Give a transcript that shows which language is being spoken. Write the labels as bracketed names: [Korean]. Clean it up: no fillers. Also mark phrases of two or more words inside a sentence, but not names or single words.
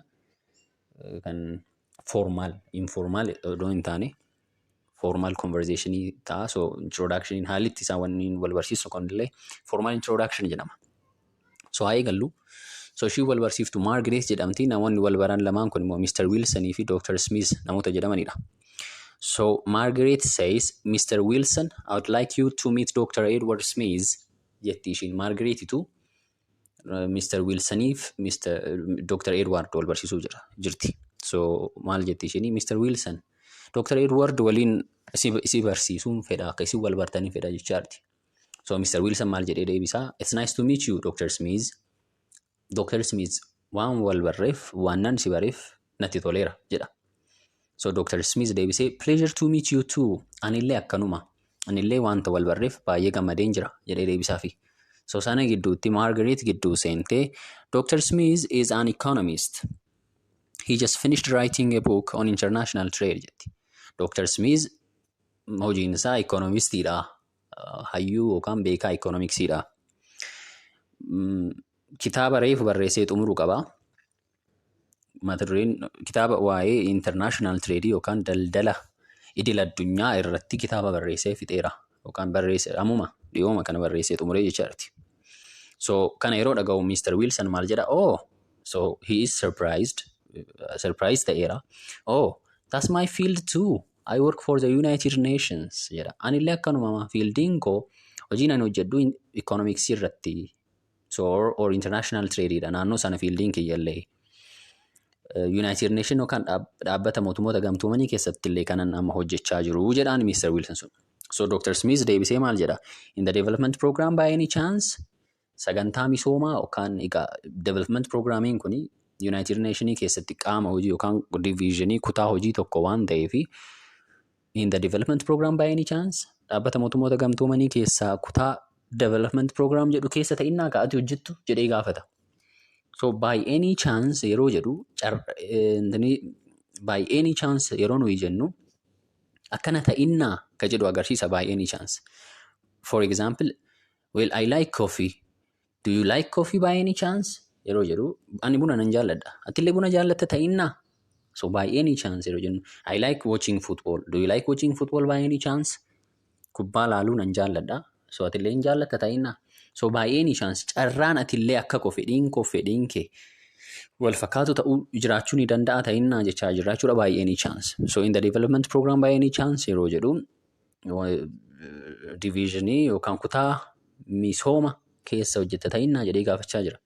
[Oromo] Kan formaal informal odoo hin taane [English] formal conversationii [Oromo] ta'a. So introductioniin haalli itti isaan waliin wal barsiisu kunillee [English] formal introduction [Oromo] jedhama. So haa eegallu. So ishii wal barsiiftu Margaret jedhamti. Namoonni wal baran lamaan kun immoo Mr. Wilsonii fi Dr. Smith namoota jedhamanidha. [English] So Margaret says, Mr. Wilson, I would like you to meet Dr. Edward Smith. [Oromo] Jetti ishiin Margaretitu Mr. Wilsoniif Dr. Edward wal barsiisuu jirti. So maal jetti ishiin Mr. Wilson, Dr. Edward waliin si barsiisuun fedha akka isin wal bartanii fedha jechaarti. So Mr. Wilson maal jedhee deebisaa, [English] It's nice to meet you, Dr. Smith. [Oromo] Dr. Smith waan wal barreef waan nan si bareef natti toleera jedha. So Dr. Smith deebisee, [English] Pleasure to meet you too. [Oromo] Anillee akkanuma. Anillee wanta wal barreef baay'ee gammadeen jira jedhee deebisaafi. So sana gidduutti Margaret gidduu seentee, Dr. [English] Smith is an economist. He just finished writing a book on international trade jetti. [Oromo] Dr. Smith hojiin isaa economistiidha. Hayyuu yookaan beekaa economicsiidha. Kitaaba reefu barreessee xumuruu qaba. Mata dureen kitaaba waa'ee [English] international trade [Oromo] yookaan daldala idil addunyaa irratti kitaaba barreessee fixeera yookaan barreesse ammuma dhiyooma kana barreessee xumuree jechaarti. So kana yeroo dhaga'u Mr. Wilson maal jedha, so he is surprised ta'eera. [English] That's my field too. I work for the United Nations jedha. [Oromo] Anillee akkanuma fiildiin koo hojiin ani hojjedhu economics irratti. So or international trade dha. Naannoo sana fiildiin kiyyallee United Nation yookaan dhaabbata mootummoota gamtoomanii keessatti illee kanan amma hojjechaa jiru jedhaan Mr. Wilson sun. So Dr. Smith deebisee maal jedha, [English] In the development program by any chance, [Oromo] sagantaa misoomaa yookaan [English] development programmiin [Oromo] kuni United Nationii keessatti qaama hojii yookaan divisionii kutaa hojii tokko waan ta'eefi [English] in the development program by any chance, [Oromo] dhaabbata mootummoota gamtoomanii keessaa kutaa [English] development program [Oromo] jedhu keessa ta'innaa ka'ati hojjettu jedhee gaafata. So [English] by any chance [Oromo] yeroo jedhu [English] by any chance [Oromo] yeroo nuyi jennu akkana ta'innaa ka jedhu agarsiisa [English] by any chance. For example, well, I like coffee. Do you like coffee by any chance? [Oromo] Yeroo jedhu ani buna nan jaalladha. Atillee buna jaallatta ta'innaa? [English] So by any chance [Oromo] yeroo jennu [English] I like watching football. Do you like watching football by any chance? [Oromo] Kubbaa laaluu nan jaalladha. So atillee hin jaallatta ta'innaa? So [English] by any chance [Oromo] carraan atillee akka fedhiin kee wal fakkaatu ta'uu jiraachuu ni danda'a ta'innaa jechaa jiraachuudha [English] by any chance. [Oromo] So [English] in the development program by any chance [Oromo] yeroo jedhu divisionii yookaan kutaa misooma keessa hojjetta ta'innaa jedhee gaafachaa jira.